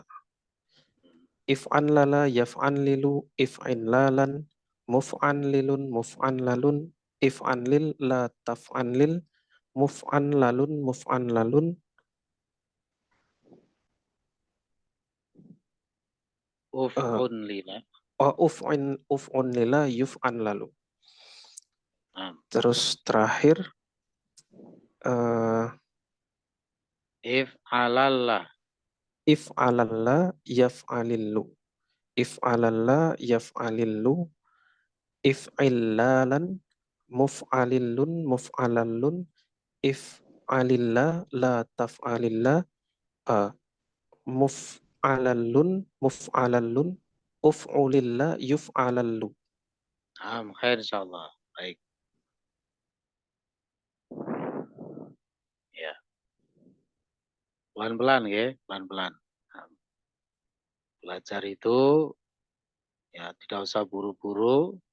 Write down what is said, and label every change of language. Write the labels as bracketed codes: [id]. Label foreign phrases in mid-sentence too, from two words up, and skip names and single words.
[ar] افعنلل يفعنلل افعنلالا مفعنلل مفعنلل افعنلل لا تفعنلل مفعنلل مفعنلل افعنلل. افعنلل يفعنلل. [id] Terus terakhir [ar] افعللّ يفعللّ. افعللّ يفعللّ افعلّالا مفعللّ مفعللّ افعللّ لا تفعللّ مفعللّ مفعللّ افعللّ يفعللّ. نعم، خير إن شاء الله. [id] Baik. Ya. Pelan-pelan ya, pelan-pelan. Belajar itu ya tidak usah buru-buru.